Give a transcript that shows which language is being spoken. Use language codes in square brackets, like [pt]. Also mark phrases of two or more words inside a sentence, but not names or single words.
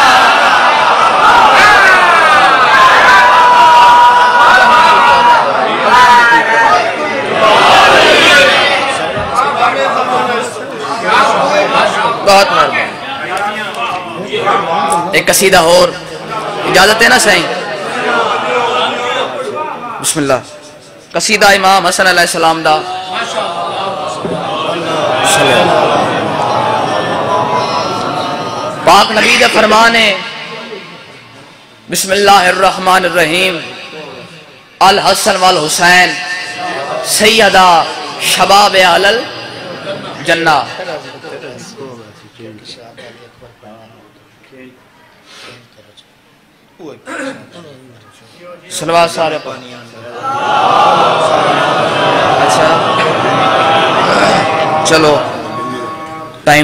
[pa] بہت مہربانی اک قصیدہ اور اجازت ہے نا صحیح بسم اللہ قصیدہ امام حسن علیہ السلام دا پاک نبی دا فرمان ہے [ar] بسم الله الرحمن الرحيم الحسن والحسين سيدا شباب أهل الجنة [pa] صلوات سارے اچھا چلو ٹائم